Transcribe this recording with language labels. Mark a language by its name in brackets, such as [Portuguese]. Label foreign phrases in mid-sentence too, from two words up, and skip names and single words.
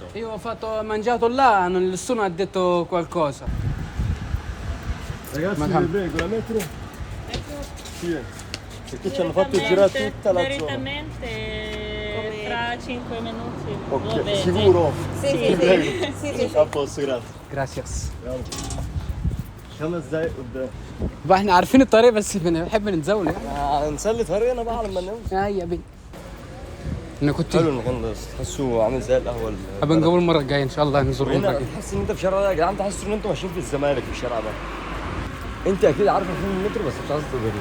[Italian] Io ho mangiato là, nessuno ha detto qualcosa. Ragazzi Ma vi prego la metro. Sì. Perché ci hanno fatto girare tutta la zona. Direttamente tra 5 minuti. va Ok, bene. sicuro? Sì, sì, sì. Sì, sì. A posto, grazie. gracias. [Arabic] 5 دقايق قدام. بقى احنا عارفين الطريق بس بنحب نتزاول يعني. نسلي طريقنا بقى لما نوصل. يا بنت انا كنت حلو المكان ده، تحسه عامل زي القهوه ابقى نجيبه المره الجايه ان شاء الله نزور هنا المره تحس ان انت في الشارع ده يا جدعان، تحس ان انتوا ماشيين في الزمالك في الشارع ده. انت اكيد عارفه فين المترو بس مش عايز تقولي.